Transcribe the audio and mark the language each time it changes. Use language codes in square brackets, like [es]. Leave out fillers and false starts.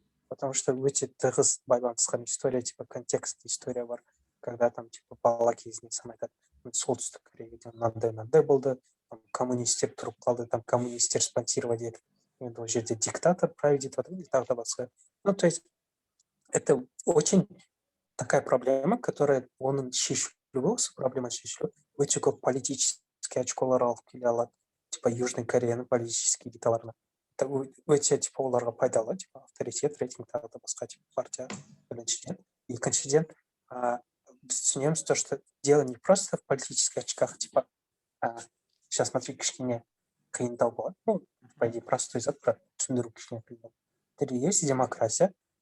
[kk] Потому что өте тығыз байланысқан история, типа контекстный история бар, когда там типа бала кезінен сан айтады, солтүстік Кореяда мынандай болды, коммунистер тұрып қалды, там коммунистер спонсировать етіп, енді ол жерде диктатор править етіп жатыр, тағы да басқа. [ru] То есть это очень такая проблема, которая [kk] оның шешілуі, осы проблема шешілуі өте көп политический очколар алып келе алады, типа Южной Кореяның политический элиталарына. Это өте типа оларға пайдалы, типа авторитет, рейтинг, тағы да басқа типа партия біріншіден. Екіншіден, біз түсінеміз [ru] то, что дело не просто в политических очках, типа сейчас смотри, [kk] кішкене қиындау болады. [ru] По идее, [kk] простой зат, түсіндіру кішкене қиындау. [ru] Есть демократия.